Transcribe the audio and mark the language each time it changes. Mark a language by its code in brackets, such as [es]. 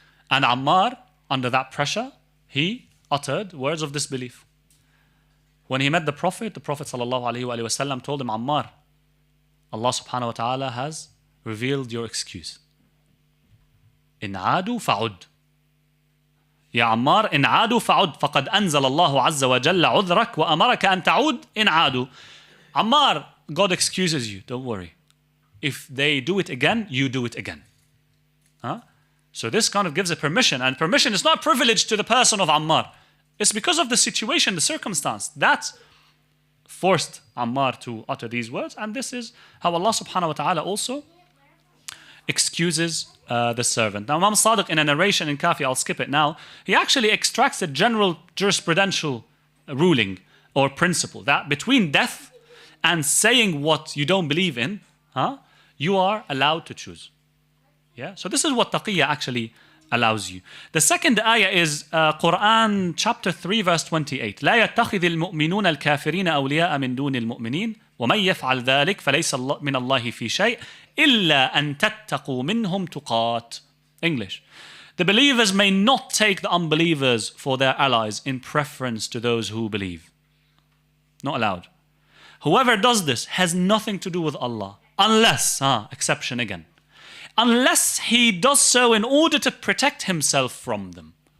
[en] And Ammar, under that pressure, he uttered words of disbelief. When he met the Prophet ﷺ told him, Ammar, Allah subhanahu wa ta'ala has revealed your excuse. [ar] In aadu fa'ud. يا عمار إن عادوا فعد فقد أنزل الله عز وجل عذرك وأمرك أن تعود إن عادوا. [en] Ammar, God excuses you, don't worry. If they do it again, you do it again. So this kind of gives a permission, and permission is not privileged to the person of Ammar. It's because of the situation, the circumstance that forced Ammar to utter these words, and this is how Allah subhanahu wa ta'ala also excuses the servant. Now Imam Sadiq, in a narration in Kafi, I'll skip it now, he actually extracts a general jurisprudential ruling or principle that between death and saying what you don't believe in, you are allowed to choose. Yeah. So this is what taqiyya actually allows you. The second ayah is Quran chapter 3 verse 28. [ar] لا يتخذ المؤمنون الكافرين أولياء من دون المؤمنين ومن يفعل ذلك فليس من الله في شيء إلا أن تتقوا منهم تقات. [en] English. The believers may not take the unbelievers for their allies in preference to those who believe. Not allowed. Whoever does this has nothing to do with Allah, unless, exception again, unless he does so in order to protect himself from them.